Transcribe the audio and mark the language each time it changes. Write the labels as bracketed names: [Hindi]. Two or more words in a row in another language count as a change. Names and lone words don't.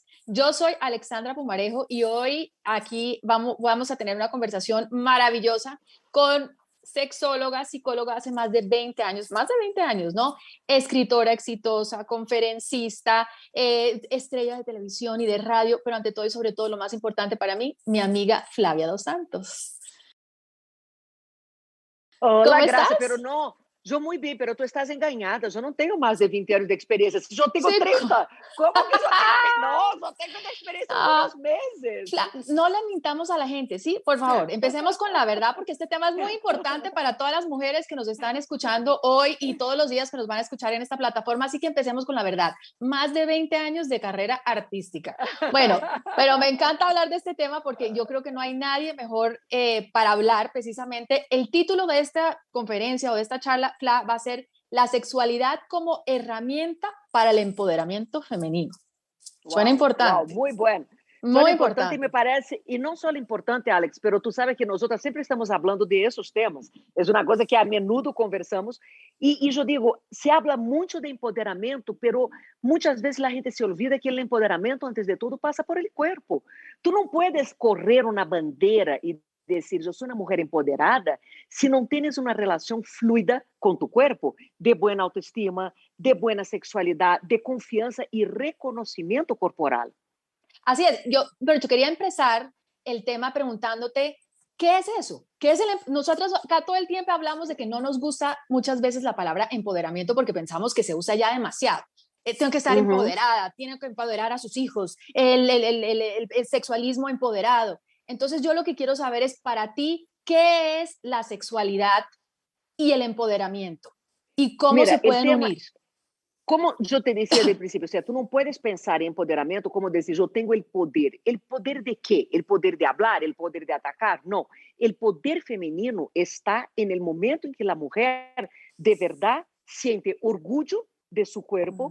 [Spanish] Yo soy Alexandra Pumarejo y hoy aquí vamos a tener una conversación maravillosa con sexóloga, psicóloga hace más de 20 años, ¿no? Escritora exitosa, conferencista, estrella de televisión y de radio, pero ante todo y sobre todo lo más importante para mí, mi amiga Flavia Dos Santos. Hola, ¿Cómo [Portuguese] Graça, pero [Spanish] estás? [Portuguese] não, eu muito bem, pero tu estás enganada, eu não tenho mais de 20 anos de experiência, eu tenho [Spanish] Chico. [Portuguese] 30. Como que eu tenho 20? Não, eu tenho de experiência Ah, alguns meses. [Spanish] no le mintamos a la gente, ¿sí? Por favor, empecemos con la verdad porque este tema es muy importante para todas las mujeres que nos están escuchando hoy y todos los días que nos van a escuchar en esta plataforma, así que empecemos con la verdad. Más de 20 años de carrera artística. Bueno, pero me encanta hablar de este tema porque yo creo que no hay nadie mejor para hablar precisamente. El título de esta conferencia o de esta charla va a ser La sexualidad como herramienta para el empoderamiento femenino. Suena [Portuguese] Uau, uau, [Spanish] importante, [Portuguese] muito bom. [Spanish] Suena muy [Portuguese] importante e me [Spanish] importante. [Portuguese] parece, e não só importante, Alex, pero tu sabe que nós outras sempre estamos falando de esses temas. É uma coisa que [Spanish] a menudo conversamos. [Portuguese] E eu digo, se habla muito de empoderamento, pero muitas vezes a gente se olvida que o empoderamento, antes de tudo, passa por el corpo. Tu não puedes correr uma bandeira e dizer, eu sou uma mulher empoderada, se não tens uma relação fluida com tu corpo, de boa autoestima, de boa sexualidade, de confiança e reconhecimento corporal. [Spanish] Así es, pero yo quería empezar el tema preguntándote, ¿qué es eso? ¿Qué es nosotros acá todo el tiempo hablamos de que no nos gusta muchas veces la palabra empoderamiento porque pensamos que se usa ya demasiado. Tengo que estar Uhum. empoderada, tiene que empoderar a sus hijos, el sexualismo empoderado. Entonces yo lo que quiero saber es para ti, ¿qué es la sexualidad y el empoderamiento? ¿Y cómo se [Portuguese] Mira, o [Spanish] pueden [Portuguese] tema, [Spanish] unir? [Portuguese] como eu te dizia de princípio, [Spanish] o sea, [Portuguese] tu não puedes pensar em empoderamento como dizer, eu tenho o poder. O poder de quê? O poder de hablar? O poder de atacar? Não. O poder feminino está no momento em que a mulher, de verdade, sente orgulho de seu corpo,